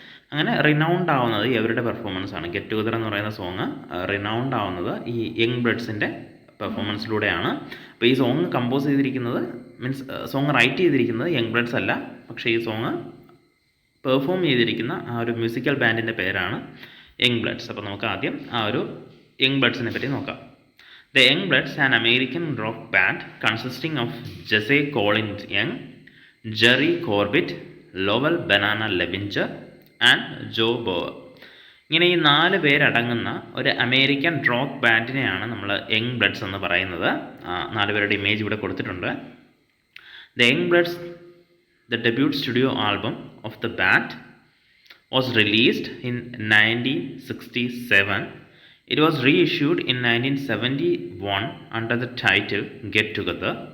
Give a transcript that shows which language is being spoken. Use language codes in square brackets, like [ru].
[ml] അങ്ങനെ റിനൗണ്ട് ആവുന്നത് ഇവരുടെ പെർഫോമൻസ് ആണ്. ഗെറ്റ് ടുഗദർ എന്ന് പറയുന്ന സോങ് റിനൗണ്ട് ആവുന്നത് ഈ യങ് ബ്ലഡ്സിൻ്റെ പെർഫോമൻസിലൂടെയാണ്. അപ്പോൾ ഈ സോങ് കമ്പോസ് ചെയ്തിരിക്കുന്നത് സോങ് റൈറ്റ് ചെയ്തിരിക്കുന്നത് യങ് ബ്ലഡ്സ് അല്ല, പക്ഷേ ഈ സോങ് പെർഫോം ചെയ്തിരിക്കുന്ന ആ ഒരു മ്യൂസിക്കൽ ബാൻഡിൻ്റെ പേരാണ് യങ് ബ്ലഡ്സ്. അപ്പോൾ നമുക്ക് ആദ്യം ആ ഒരു യങ് ബ്ലഡ്സിനെ പറ്റി നോക്കാം. [en] The Young Bloods, an American rock band consisting of Jesse Collins Young, Jerry Corbett, Lowell Banana Levinger and Joe Bower. [ml] ഇങ്ങനെ ഈ 4 പേരടങ്ങുന്ന ഒരു അമേരിക്കൻ റോക്ക് ബാൻഡിനെയാണ് നമ്മൾ യങ് ബ്ലഡ്സ് എന്ന് പറയുന്നത്. 4 പേരുടെ ഇമേജ് ഇവിടെ കൊടുത്തിട്ടുണ്ട്. [en] The Young Bloods, the debut studio album of the band, was released in 1967. It was reissued in 1971 under the title Get Together.